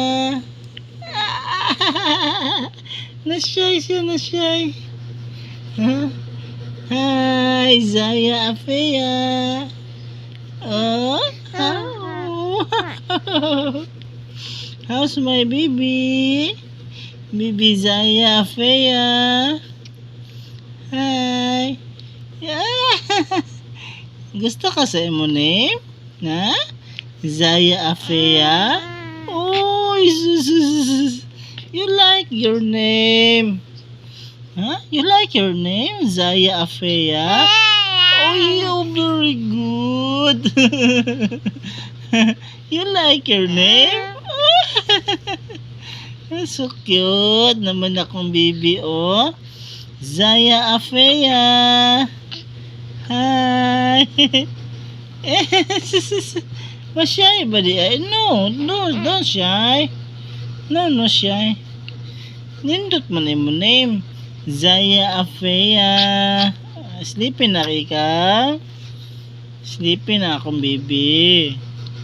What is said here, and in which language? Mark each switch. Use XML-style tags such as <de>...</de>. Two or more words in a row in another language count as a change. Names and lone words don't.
<ceb>Nasyay siya, nasyay. Ha? Hi, Zaya Afeya.</ceb> <en>Oh, how's my baby? Baby Zaya Afeya. Hi.</en> <ceb>Gusto ka sa imo name? Ha?</ceb> <en>Zaya Afeya? Oh, you like your name? Huh? You like your name? Zaya Afeya? Oh, you're very good. You like your name? So cute</en> <ceb>naman akong baby, oh. Zaya Afeya. Hi. Mashy ba di ay?</ceb> <en>No, don't shy. No, shy.</en> <ceb>Nindot man mo name. Zaya Afeya. Sleepy na ka? Sleepy na akong baby.</ceb>